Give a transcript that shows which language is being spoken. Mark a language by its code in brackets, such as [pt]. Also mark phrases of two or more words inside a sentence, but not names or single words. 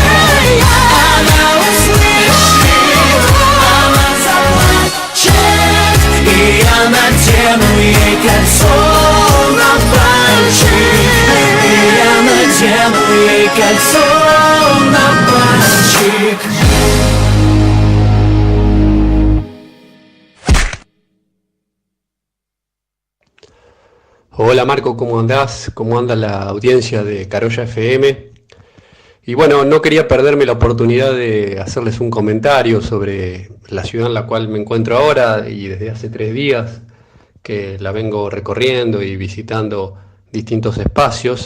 [ru] Она услышит, она заплачет, и я надену ей кольцо на пальчик. И я надену ей кольцо на пальчик. [es] Hola Marco, ¿cómo andás? ¿Cómo anda la audiencia de Carolla FM? Y bueno, no quería perderme la oportunidad de hacerles un comentario sobre la ciudad en la cual me encuentro ahora y desde hace 3 días que la vengo recorriendo y visitando distintos espacios.